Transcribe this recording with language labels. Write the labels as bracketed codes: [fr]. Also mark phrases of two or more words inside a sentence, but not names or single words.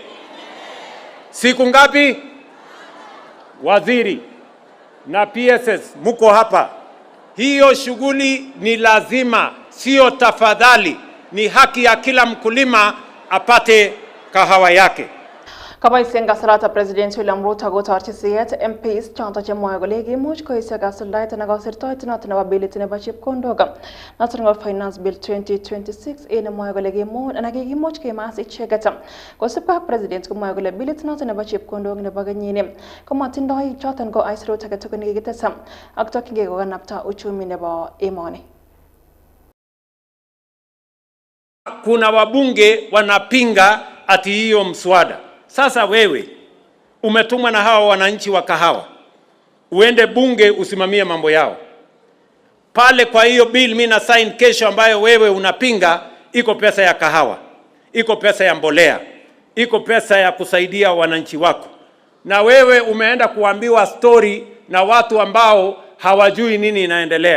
[sw] Siku ngapi? Waziri na PSS muko hapa. Hiyo shughuli ni lazima, sio tafadhali. Ni haki ya kila mkulima apate kahawa yake. [kln] Kama isenga salata President William Ruto go tartisiyet MPs chanta chemwa golegi much ko isaga sulait na go sirtoit na tana ability ne bachip kondoga National Finance Bill 2026 ene mwa golegi mu na gi much ke mas ichegata ko sipa President ko mwa golegi ability na tana bachip kondog ne baganyine ko matindoi chatan go isro tagato ne gitasam akto kinge go napta uchumi ne ba emoni. [sw] Kuna wabunge wanapinga ati hiyo mswada. Sasa wewe umetumwa na hawa wananchi wa kahawa, uende bunge usimamie mambo yao pale. Kwa hiyo bill mimi na sign kesho, ambayo wewe unapinga, iko pesa ya kahawa, iko pesa ya mbolea, iko pesa ya kusaidia wananchi wako, na wewe umeenda kuambiwa story na watu ambao hawajui nini inaendelea.